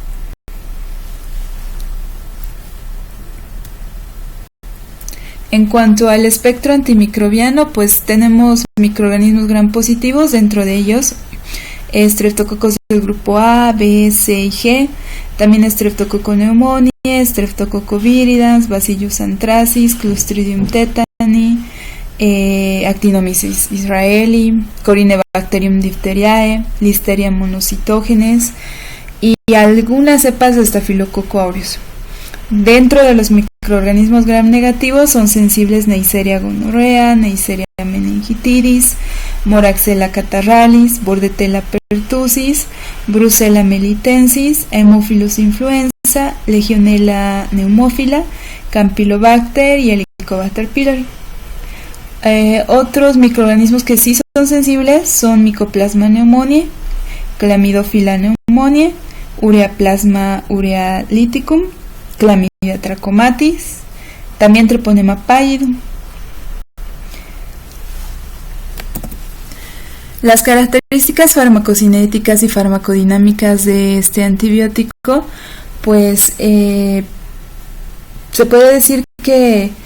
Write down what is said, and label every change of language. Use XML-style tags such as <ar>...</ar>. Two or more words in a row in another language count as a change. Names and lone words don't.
<es>En cuanto al espectro antimicrobiano, pues tenemos microorganismos gram positivos, dentro de ellos Streptococcus del grupo A, B, C y G, también Streptococcus pneumoniae, Streptococcus viridans, Bacillus anthracis, Clostridium tetani, Actinomyces israeli, Corynebacterium diphtheriae, Listeria monocytogenes y algunas cepas de Staphylococcus aureus. Dentro de los microorganismos gram negativos son sensibles Neisseria gonorrhea, Neisseria meningitidis, Moraxella catarrhalis, Bordetella pertussis, Brucella melitensis, Haemophilus influenza, Legionella pneumófila, Campylobacter y Helicobacter pylori. Otros microorganismos que sí son sensibles son Mycoplasma pneumoniae, Chlamydophila pneumoniae, Ureaplasma urealyticum, Chlamydia trachomatis, también Treponema pallidum. Las características farmacocinéticas y farmacodinámicas de este antibiótico, pues se puede decir que</es>